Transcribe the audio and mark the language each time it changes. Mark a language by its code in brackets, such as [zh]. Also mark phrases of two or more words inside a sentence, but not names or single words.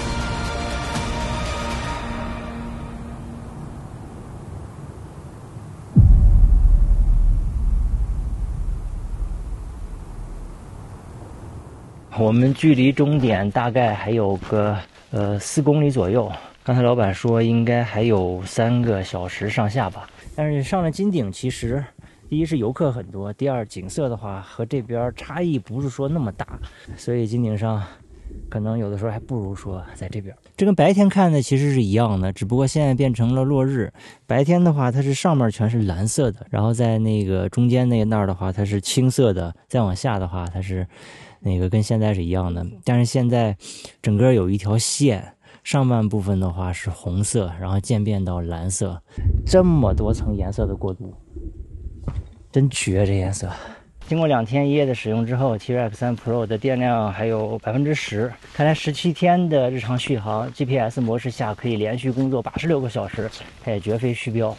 [zh] 我們距離終點大概還有個4公里左右，剛才老闆說應該還有3個小時上下吧。但是上了金頂，其實第一是遊客很多，第二景色的話和這邊差異不是說那麼大，所以金頂上可能有的時候還不如說在這邊。這跟白天看的其實是一樣的，只不過現在变成了落日。白天的话它是上面全是藍色的，然後在那個中間那兒的話它是青色的，再往下的話它是那個跟現在是一樣的。但是現在整個有一條線，上半部分的話是紅色，然後漸變到藍色，這麼多層顏色的過渡，真絕這顏色。經過2天1夜的使用之後 T-Rex 3 Pro 的電量還有10%，看來17天的日常續航 GPS 模式下可以連續工作86個小時，它也絕非虛標。